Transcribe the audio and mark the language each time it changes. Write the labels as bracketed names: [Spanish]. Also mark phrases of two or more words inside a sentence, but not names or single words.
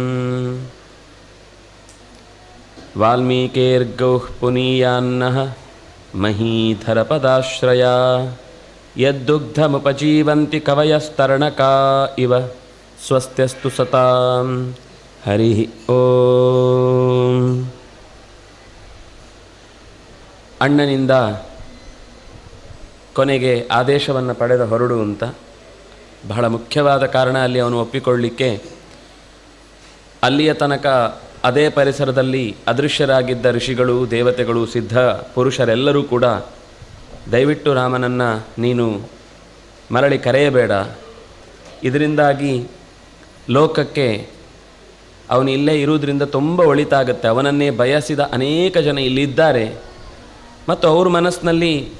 [Sanskrit] वाल्मीकिर्गौः पुनीयान्नः महीधरपदाश्रया यद्दुग्धमुपजीवन्ति कवयस्तरणका इव ಸ್ವಸ್ತ್ಯಸ್ತು ಸತಾಂ ಹರಿ ಓಂ. [Kannada] ಅಣ್ಣನಿಂದ ಕೊನೆಗೆ ಆದೇಶವನ್ನು ಪಡೆದ ಹೊರಡು ಅಂತ ಬಹಳ ಮುಖ್ಯವಾದ ಕಾರಣ ಅಲ್ಲಿ ಅವನು ಒಪ್ಪಿಕೊಳ್ಳಲಿಕ್ಕೆ. ಅಲ್ಲಿಯ ತನಕ ಅದೇ ಪರಿಸರದಲ್ಲಿ ಅದೃಶ್ಯರಾಗಿದ್ದ ಋಷಿಗಳು, ದೇವತೆಗಳು, ಸಿದ್ಧ ಪುರುಷರೆಲ್ಲರೂ ಕೂಡ ದಯವಿಟ್ಟು ರಾಮನನ್ನು ನೀನು ಮರಳಿ ಕರೆಯಬೇಡ, ಇದರಿಂದಾಗಿ ಲೋಕಕ್ಕೆ ಅವನು ಇಲ್ಲೇ ಇರುವುದರಿಂದ ತುಂಬ ಒಳಿತಾಗುತ್ತೆ, ಅವನನ್ನೇ ಬಯಸಿದ ಅನೇಕ ಜನ ಇಲ್ಲಿದ್ದಾರೆ ಮತ್ತು ಅವ್ರ ಮನಸ್ಸಿನಲ್ಲಿ